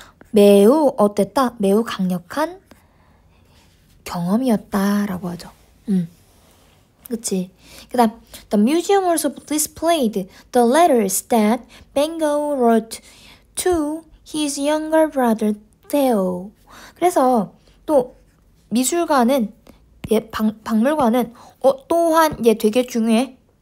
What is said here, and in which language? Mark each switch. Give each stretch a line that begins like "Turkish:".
Korean: 매우 어땠다? 매우 강력한 경험이었다라고 하죠. 그치? 그다음
English: The museum also displayed the letters that Van Gogh wrote to his younger brother Theo.
Korean: 그래서 또 미술관은 박물관은 또한 얘 되게 중요해.